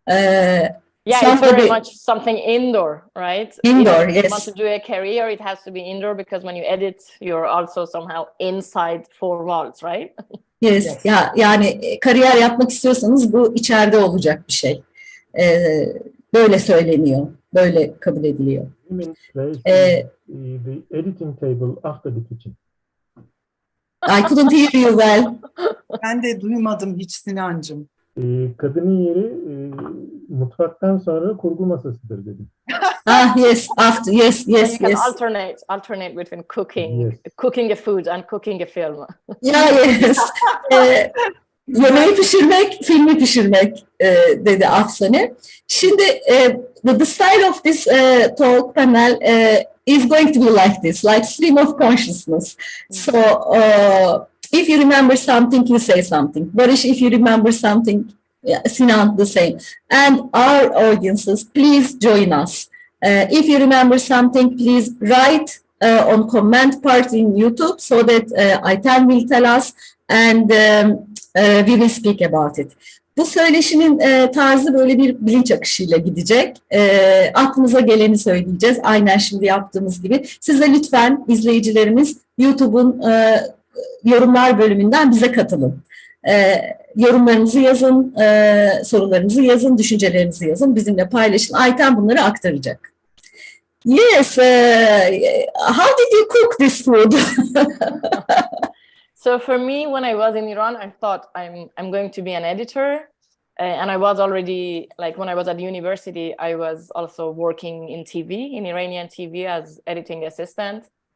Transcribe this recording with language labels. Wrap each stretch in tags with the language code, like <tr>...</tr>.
<en>Yeah, it's very much something indoor, right? Indoor, yes. If you want to do a career, it has to be indoor, because when you edit, you're also somehow inside four walls, right? Yes.</en> <tr>Yani kariyer yapmak istiyorsanız bu içeride olacak bir şey. Böyle söyleniyor, böyle kabul ediliyor.</tr> <en>The editing table after the kitchen. I couldn't hear you well.</en> <tr>Ben de duymadım hiç Sinancığım. Kadının yeri mutfaktan sonra kurgu masasıdır dedim.</tr> <en>Yes, after, yes, You yes, can yes. alternate between cooking, Yes. cooking a food and cooking a film. Yeah, yes.</en> <tr>Yemeği pişirmek, filmi pişirmek dedi Afsaneh. Şimdi</tr> <en>the style of this talk panel is going to be like this, like stream of consciousness. So if you remember something, you say something. Barış, if you remember something, Sinan, the same. And our audiences, please join us. If you remember something, please write on comment part in YouTube so that Ayten will tell us and we will speak about it.</en> <tr>Bu söyleşinin tarzı böyle bir bilinç akışıyla gidecek. Aklımıza geleni söyleyeceğiz. Aynen şimdi yaptığımız gibi. Siz de lütfen izleyicilerimiz YouTube'un yorumlar bölümünden bize katılın. Yorumlarınızı yazın, sorularınızı yazın, düşüncelerinizi yazın. Bizimle paylaşın. Ayten bunları aktaracak.</tr> <en>Yes, how did you cook this food? So for me, when I was in Iran, I thought I'm going to be an editor, and I was already, like, when I was at university, I was also working in TV, in Iranian TV, as editing assistant.</en>